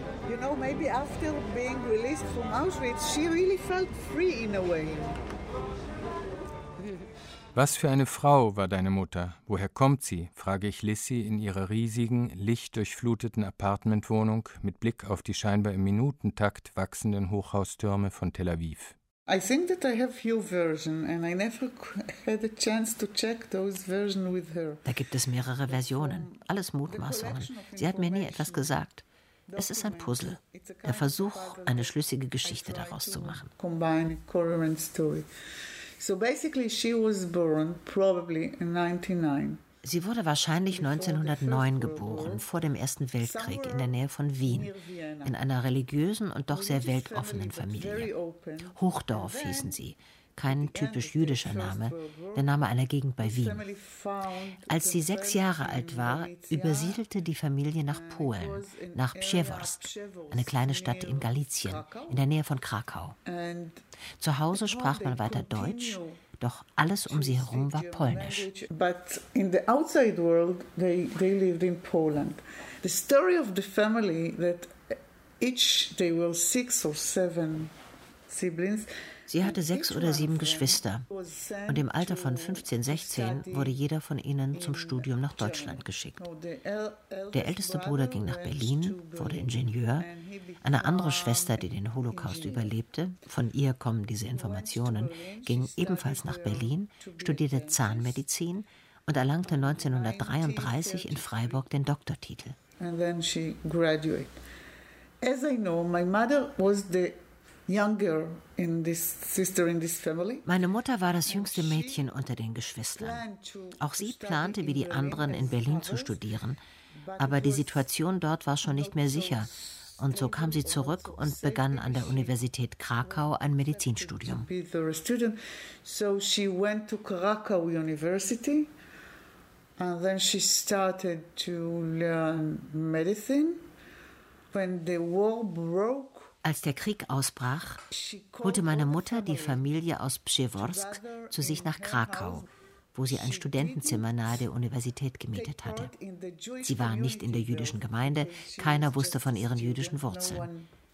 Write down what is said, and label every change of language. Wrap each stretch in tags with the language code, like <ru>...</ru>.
<en>You know, maybe after being released from Auschwitz, she really felt free in a way.</en> <de>Was für eine Frau war deine Mutter? Woher kommt sie? Frage ich Lissi in ihrer riesigen, lichtdurchfluteten Apartmentwohnung mit Blick auf die scheinbar im Minutentakt wachsenden Hochhaustürme von Tel Aviv.</de> <en>I think that I have few versions and I never had a chance to check those versions with her.</en> <de>Da gibt es mehrere Versionen, alles Mutmaßungen. Sie hat mir nie etwas gesagt. Es ist ein Puzzle, der Versuch, eine schlüssige Geschichte daraus zu machen.</de> <en>Combine a coherent story. So basically she was born probably in 99.</en> <de>Sie wurde wahrscheinlich 1909 geboren, vor dem Ersten Weltkrieg, in der Nähe von Wien, in einer religiösen und doch sehr weltoffenen Familie. Hochdorf hießen sie, kein typisch jüdischer Name, der Name einer Gegend bei Wien. Als sie 6 Jahre alt war, übersiedelte die Familie nach Polen, nach Przeworsk, eine kleine Stadt in Galizien, in der Nähe von Krakau. Zu Hause sprach man weiter Deutsch, doch alles um sie herum war polnisch.</de> <en>But in the outside world they lived in Poland. The story of the family that each they were 6 or 7 siblings.</en> <de>Sie hatte 6 oder 7 Geschwister und im Alter von 15, 16 wurde jeder von ihnen zum Studium nach Deutschland geschickt. Der älteste Bruder ging nach Berlin, wurde Ingenieur. Eine andere Schwester, die den Holocaust überlebte, von ihr kommen diese Informationen, ging ebenfalls nach Berlin, studierte Zahnmedizin und erlangte 1933 in Freiburg den Doktortitel.</de> <en>And then she graduated. As I know, my mother was the younger in this sister in this family.</en> <de>Meine Mutter war das jüngste Mädchen unter den Geschwistern. Auch sie plante, wie die anderen, in Berlin zu studieren. Aber die Situation dort war schon nicht mehr sicher. Und so kam sie zurück und begann an der Universität Krakau ein Medizinstudium.</de> <en>So she went to Krakow University and then she started to learn medicine. When the war broke,</en> <de>als der Krieg ausbrach, holte meine Mutter die Familie aus Przeworsk zu sich nach Krakau, wo sie ein Studentenzimmer nahe der Universität gemietet hatte. Sie waren nicht in der jüdischen Gemeinde, keiner wusste von ihren jüdischen Wurzeln.</de>